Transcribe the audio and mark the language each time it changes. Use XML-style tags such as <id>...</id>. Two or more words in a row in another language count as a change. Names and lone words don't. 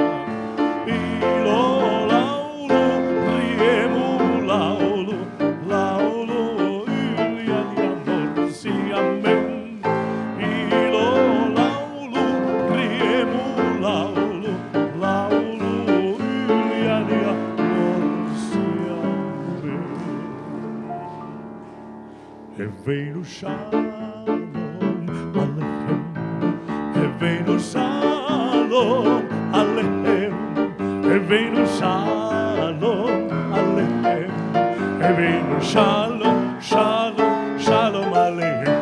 <fi>Ilolaulu, riemulaulu, laulu Yljan ja morsiamen. Ilolaulu, riemulaulu, laulu Yljan ja morsiamen.</fi> <he>הבאנו שלום עליכם, הבאנו הבאנו שלום עליכם. הבאנו שלום עליכם. הבאנו שלום, שלום, שלום עליכם.</he>